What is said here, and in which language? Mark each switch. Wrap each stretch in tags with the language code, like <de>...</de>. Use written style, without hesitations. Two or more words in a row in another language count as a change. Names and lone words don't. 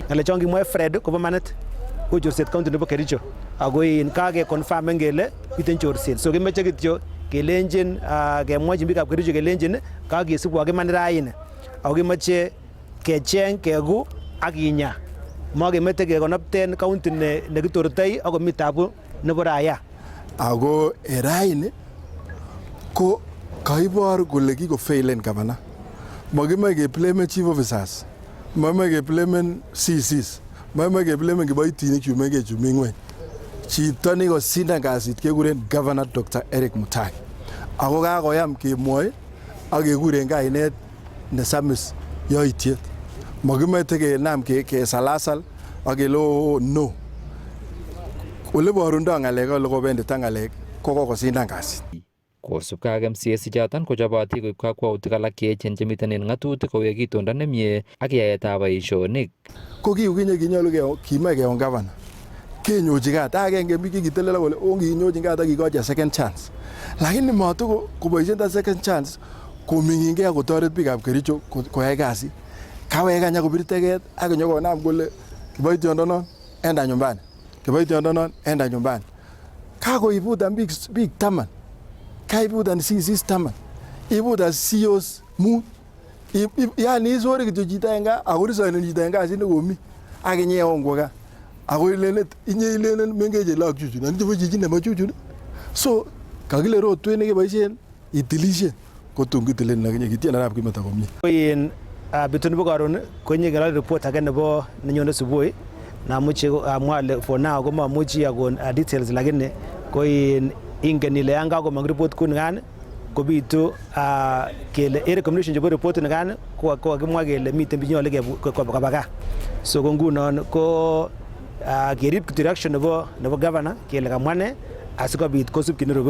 <kln>Ngale chongi mwe Fred kobo manit ko chorset county nebo Kericho ako in kage confirm ngele miten chorset, so kimeche kityo kelenjin kemwachi biikab Kericho kelenjin kagesib wakiman raini ako kimeche kecheng kegu ak kinya makemete kekonopten county nekitortoi ako mitabu nebo raya ako raini ko kaibor kole kiko fail en gavana. Makime ke</kln> <en>blame chief officers,</en> <kln>makime ke blame CCs, makime ke blame kiboitinik chumengech chumi ngweny. Chito nekosindan kasit kekuren Governor Dr. Eric Mutai. Ako kakoyam kemwoe ak kekuren kainet nesamis yoitiet. Makimete kenam kesalasal ak kele no. Ole borundo ngalek ole kobendita ngalek ko kokosindan kasit. Kosubkei ak MCS ichoton kochoboti koib kakwautik alak cheechen chemiten en ng'atutik kowek itondo nemie ak yaetab boisionik. Ko kiukinye kinyolu kimach keon gavana kenyochi kat agenge biik kitelel kole onginyochi kat akikochi</kln> <en>second chance,</en> <kln>lakini matu koboisien ta</kln> <en>second chance</en> <kln>koming'ingei kotoret biikab Kericho koyai kasit. Kawek kanya kobir teget ak konyokonam kole kiboitiondonon</kln> <sw>enda nyumbani,</sw> <kln>kiboitiondonon</kln> <sw>enda nyumbani.</sw> <kln>Kakoibutan biik 10, kaibutan CCs 10, ibutan CEOs 5. Yani isore kityo chito en gaa ako risoinen chito en kasit nekomi ak inyeon kwo gaa. Ako ilenen mengeche lagok chuchun, ani chebo chichi nebo chuchun. So kakile rotwet nekeboisien itilisien kotun kitilen akinye kitien arap kimeta komie. In betun nebo karon konye ngalal report age nebo nenyone subui namuche amwa ale</kln> <en>for now</en> <kln>komamuchi akon details, lakini ko ingen ile yan kakomong report kunikan kobitu kele recommendation chebo report nikan ko kakimwa kele miten binyole koba gaa. So ko ngunon ko kerib direction nebo governor kele kamwane asikobit kosub kinerugo.</kln>